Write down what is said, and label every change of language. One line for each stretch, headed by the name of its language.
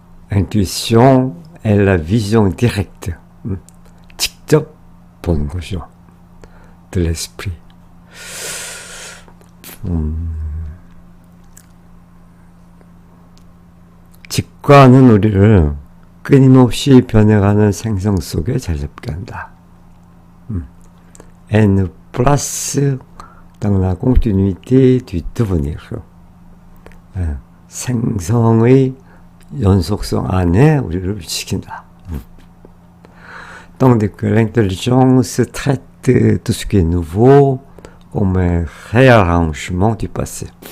French: Intuition est la vision directe.
Korean: 직접 보는 것이요.
French: de l'esprit.
Korean: 직관은 우리를 끊임없이 변해가는 생성 속에 자리잡게 한다.
French: Elle nous place dans la continuité du devenir.
Korean: 생성의 연속성 안에 우리를 시킨다.
French: Donc l'intelligence traite tout ce qui est nouveau comme un réarrangement du passé.